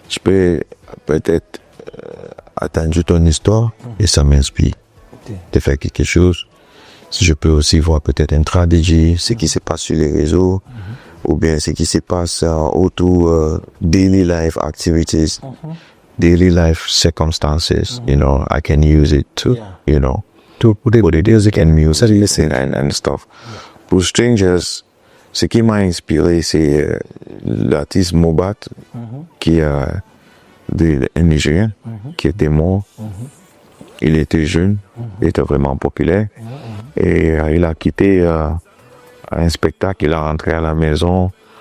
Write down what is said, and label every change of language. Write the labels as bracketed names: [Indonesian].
[French] Je peux peut-être atteindre ton histoire et ça m'inspire de faire quelque chose. Je peux aussi voir peut-être une tragédie, ce qui se passe sur les réseaux, ou bien ce qui se passe autour [English] daily life activities, daily life circumstances. You know, I can use it to, you know, to put it music and music and stuff. [French] Pour Strangers, ce qui m'a inspiré, c'est l'artiste Mobat, qui est un Nigérien, qui était mort. Il était jeune, il était vraiment populaire. Et il a quitté un spectacle, il est rentré à la maison.